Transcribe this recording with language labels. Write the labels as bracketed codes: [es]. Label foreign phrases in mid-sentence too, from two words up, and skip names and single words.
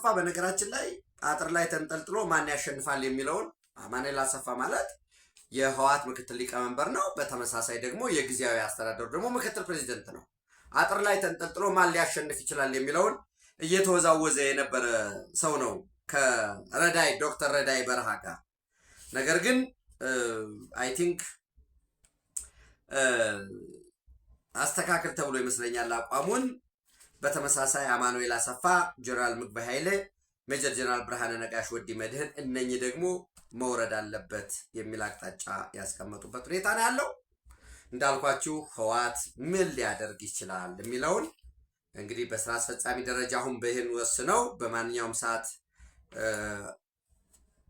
[am] በነገራችን ላይ አጥር ላይ ተንጠልጥሎ ማን ያሸንፋል የሚለውን አማኑኤል አሰፋ ማለት የህወሓት ምክትል ሊቀመንበር ነው። በተመሳሳይ ደግሞ የጊዜያዊ አስተዳደሩ ደግሞ ምክትል ፕሬዚደንት ነው። አጥር ላይ ተንጠልጥሎ ማን ሊያሸንፍ ይችላል የሚለውን እየተወዛወዘ የነበረ ሰው ነው ከረዳይ ዶክተር ረዳይ በረሃ ጋር። ነገር ግን [en] I think [am] አስተካክል ተብሎ ይመስለኛል አቋሙን። በተመሳሳይ አማኑኤል አሰፋ፣ ጀነራል ምግበይ ኃይሌ፣ ሜጀር ጀነራል ብርሃነ ነጋሽ፣ ወዲ መድህን እነኚህ ደግሞ መውረድ አለበት የሚል አቅጣጫ ያስቀመጡበት ሁኔታ ነው ያለው። እንዳልኳችሁ ህወሓት ምን ሊያደርግ ይችላል የሚለውን እንግዲህ በስራ አስፈጻሚ ደረጃ አሁን በይህን ወስነው በማንኛውም ሰዓት